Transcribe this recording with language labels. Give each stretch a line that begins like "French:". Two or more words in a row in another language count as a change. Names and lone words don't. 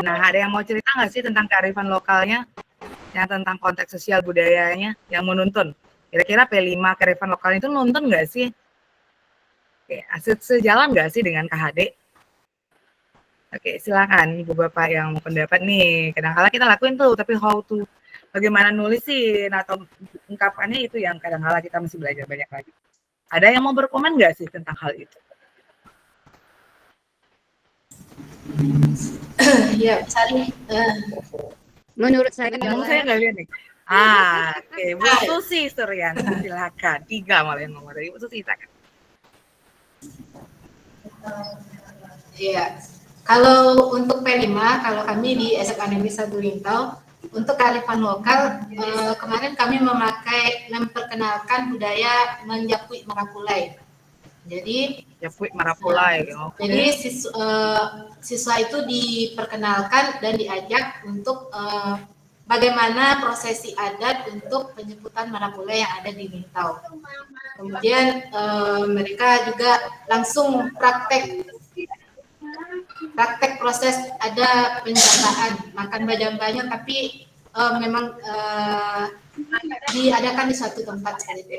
Indonesian: Nah, ada yang mau cerita nggak sih tentang kearifan lokalnya? Yang tentang konteks sosial budayanya, yang menuntun. Kira-kira P5 kearifan lokal itu nuntun nggak sih? Oke, sejalan nggak sih dengan KHD? Oke, silakan Ibu Bapak yang mau pendapat nih. Kadang-kala kita lakuin tuh, tapi
English: how to
Indonesian: bagaimana nulisin atau ungkapannya itu yang kadang-kala kita masih belajar banyak lagi. Ada yang mau berkomen nggak sih tentang hal itu? Ya, Sari. Menurut saya Yang saya nggak lihat nih. Oke, Bu Susi Suryan, silakan. 3 malah yang ngomong dari Bu Susi, silakan. Iya. Kalau untuk P5, kalau kami di SMA Negeri 1 Lintau, untuk kearifan lokal, kemarin kami memperkenalkan budaya menjapui marapulai. Jadi Japui marapulai. Jadi siswa itu diperkenalkan dan diajak untuk bagaimana prosesi adat untuk penyebutan marapulai yang ada di Lintau. Kemudian mereka juga langsung praktek proses ada penjagaan makan bajang-bajang, tapi memang diadakan di suatu tempat seperti itu.